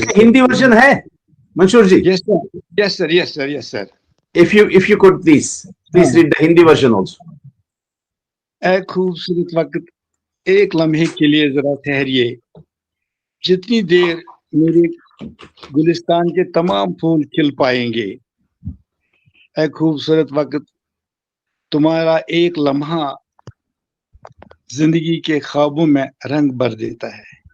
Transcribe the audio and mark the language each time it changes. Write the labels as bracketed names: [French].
[Hindi] इसका हिंदी वर्जन है मंशूर जी? [English] yes, sir. Yes, sir. Yes, sir. Yes, sir. If you could please read the Hindi version also. [Hindi] ए खूबसूरत वक्त एक लम्हे के लिए जरा ठहरिए जितनी देर मेरे गुलिस्तान के तमाम फूल खिल पाएंगे ए खूबसूरत वक्त तुम्हारा एक लम्हा जिंदगी के ख्वाबों में रंग भर देता है